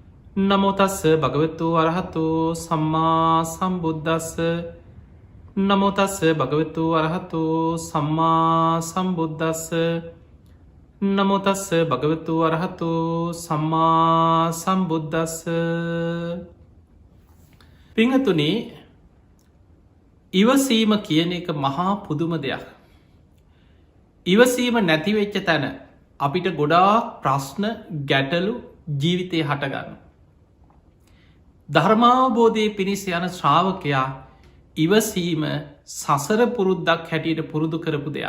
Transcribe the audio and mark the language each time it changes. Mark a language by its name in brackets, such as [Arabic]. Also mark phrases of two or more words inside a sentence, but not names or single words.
[Pali] නමෝ තස්ස භගවතු අරහතු සම්මා සම්බුද්දස්ස නමෝ තස්ස භගවතු අරහතු සම්මා සම්බුද්දස්ස නමෝ තස්ස භගවතු අරහතු සම්මා සම්බුද්දස්ස. [Sinhala] පිංහතුනි, ඉවසීම කියන එක මහා පුදුම දෙයක්. ඉවසීම නැතිවෙච්ච තැන අපිට ගොඩාක් ප්‍රශ්න ගැටලු ජීවිතය හටගන්න. ධර්මාවබෝධය පිණිස යන ශ්‍රාවකයා ඉවසීම සසර පුරුද්දක් හැටියට පුරුදු කරපු දෙයක්.